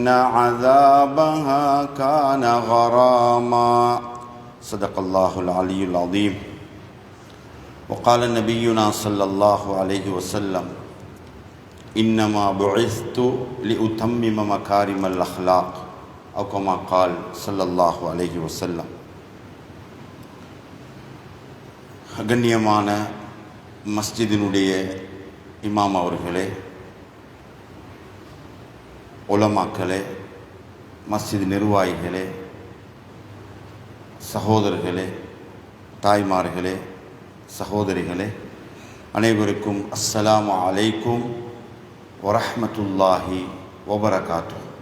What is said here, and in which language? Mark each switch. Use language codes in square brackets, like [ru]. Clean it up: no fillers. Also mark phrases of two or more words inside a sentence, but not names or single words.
[ar] عذابها كان غراما صدق الله العلي العظيم وقال نبينا صلى الله عليه وسلم إنما بعثت لأتمم مكارم الأخلاق أو كما قال صلى الله عليه وسلم. [ta] கண்ணியமான மஸ்ஜிதினுடைய இமாம் அவர்களே, உலமாக்களே, மஸ்ஜித் நிர்வாகிகளே, சகோதரர்களே, தாய்மார்களே, சகோதரிகளே, அனைவருக்கும் [ar] السلام عليكم ورحمة الله وبركاته.